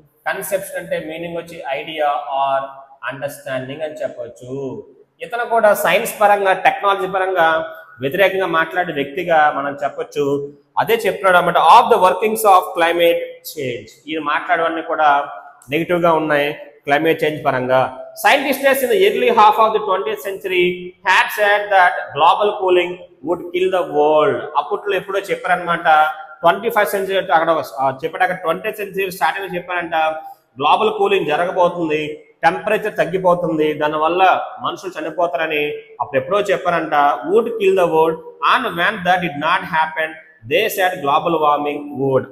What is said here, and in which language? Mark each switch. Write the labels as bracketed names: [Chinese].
[Telugu] Conception అంటే meaning వచ్చి [English] idea or understanding [Telugu] అని చెప్పొచ్చు. ఇతను కూడా సైన్స్ పరంగా టెక్నాలజీ పరంగా వ్యతిరేకంగా మాట్లాడే వ్యక్తిగా మనం చెప్పొచ్చు. అదే చెప్తున్నాడు అన్నమాట [English] Of the workings of climate change. [Telugu] ఈయన మాట్లాడవన్నీ కూడా నెగిటివ్ గా ఉన్నాయి క్లైమేట్ చేంజ్ పరంగా. [English] Scientists in the early half of the 20th century had said that global cooling would kill the world. [Telugu] అప్పట్లో ఎప్పుడో చెప్పారనమాట 21st century అక్కడ చెప్పాడు. అక్కడ 20th century స్టార్టింగ్ చెప్పారంట గ్లోబల్ కూలింగ్ జరగబోతుంది, టెంపరేచర్ తగ్గిపోతుంది, దానివల్ల మనుషులు చనిపోతారని అప్పుడు ఎప్పుడో చెప్పారంట. [English] Would kill the world and when that did not happen they said global warming would.